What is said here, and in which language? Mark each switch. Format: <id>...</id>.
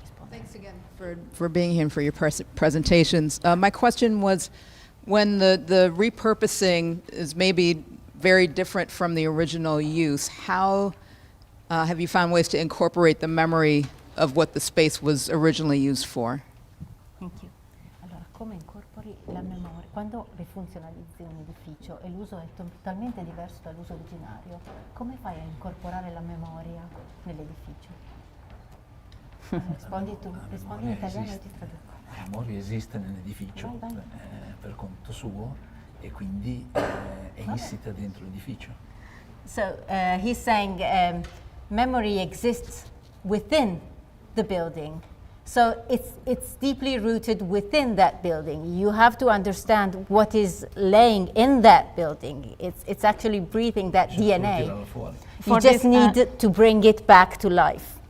<en>Thanks again for being here and for your presentations. My question was, when the repurposing is maybe very different from the original use, how have you found ways to incorporate the memory of what the space was originally used for? Thank you.</en> <it>Allora, come incorpori la memoria? Quando rifunzionalizzi un edificio e l'uso è totalmente diverso dall'uso originario, come fai a incorporare la memoria nell'edificio? Rispondi tu, rispondi in italiano e ti traduco. La memoria esiste nell'edificio per conto suo e quindi è insita dentro l'edificio.</it> <en>So he's saying memory exists within the building. So it's deeply rooted within that building. You have to understand what is laying in that building. It's actually breathing that DNA. You just need to bring it back to life.</en>